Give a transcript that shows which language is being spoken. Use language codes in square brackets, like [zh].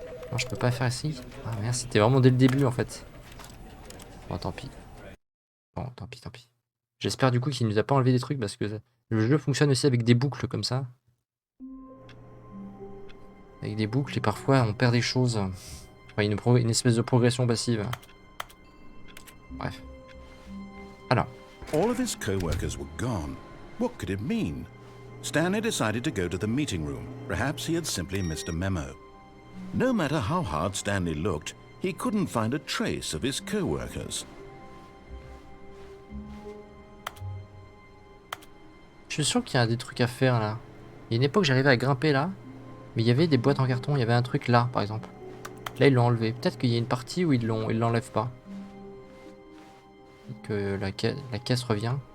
[fr] Non, je peux pas faire ici. Ah merde, c'était vraiment dès le début, en fait. Bon, tant pis. Bon, tant pis, tant pis. J'espère du coup qu'il nous a pas enlevé des trucs, parce que le jeu fonctionne aussi avec des boucles comme ça. Avec des boucles, et parfois, on perd des choses. Enfin, une espèce de progression passive. Bref. Alors. [en] All of his co-workers were gone. What could it mean? Stanley decided to go to the meeting room. Perhaps he had simply missed a memo. No matter how hard Stanley looked, he couldn't find a trace of his co-workers. [fr] Je suis sûr qu'il y a des trucs à faire là. Il y a une époque, j'arrivais à grimper là. Mais il y avait des boîtes en carton. Il y avait un truc là, par exemple. Là, ils l'ont enlevé. Peut-être qu'il y a une partie où ils l'enlèvent pas. Que la caisse revient.